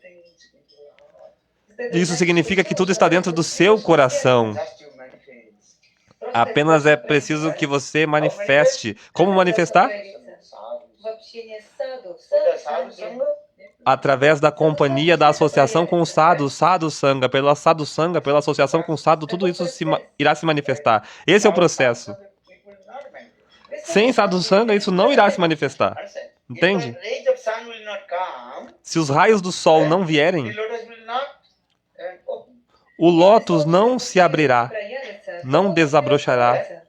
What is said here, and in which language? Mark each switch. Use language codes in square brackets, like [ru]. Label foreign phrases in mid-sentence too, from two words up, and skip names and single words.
[pt] Isso significa que tudo está dentro do seu coração. Apenas é preciso que você manifeste. Como manifestar? Através da companhia, da associação com o sadhu, [sa] sadhu sangha, [pt] pela associação com o sadhu, tudo isso irá se manifestar. Esse é o processo. Sem [sa] sadhu sangha, [pt] isso não irá se manifestar. Entende? Se os raios do sol não vierem, o lótus não se abrirá, não desabrochará.